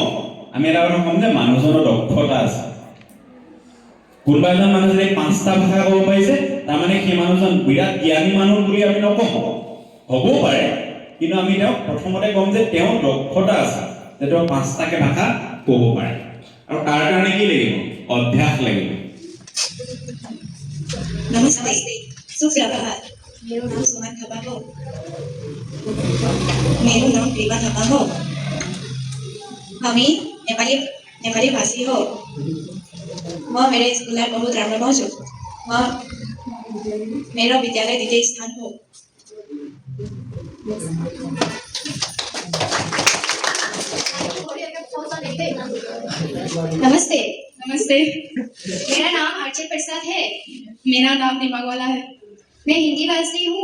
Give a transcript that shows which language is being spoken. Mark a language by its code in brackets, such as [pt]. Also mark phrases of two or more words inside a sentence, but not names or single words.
[as] আমি এটা কথা ক'ম যে মানুহজনৰ দক্ষতা আছে। কোনোবা এজন মানুহ যদি 5টা ভাষা ক'ব পাৰিছে, তাৰমানে সেই মানুহজন বিৰাট জ্ঞানী মানুহ বুলি আমি নকওঁ। হ'বও পাৰে, কিন্তু আমি তেওঁক প্ৰথমতে ক'ম যে তেওঁৰ দক্ষতা আছে, যে তেওঁ 5টাকৈ ভাষা ক'ব পাৰে। আৰু তাৰ কাৰণে কি লাগিব? অভ্যাস লাগিব। [ne] नमस्ते, सुप्रभात। मेरो नाम सुमन थापा हो। मेरो नाम प्रेमा थापा हो। हामी नेपाली भाषी हो। म मेरो स्कुललाई बहुत राम्रो पाउँछु। म मेरो विद्यालय द्वितीय स्थान हो। नमस्ते। [hi] मेरा नाम अर्चल प्रसाद है। मेरा नाम दिमागवाला है। मैं हिंदी भाषी हूँ।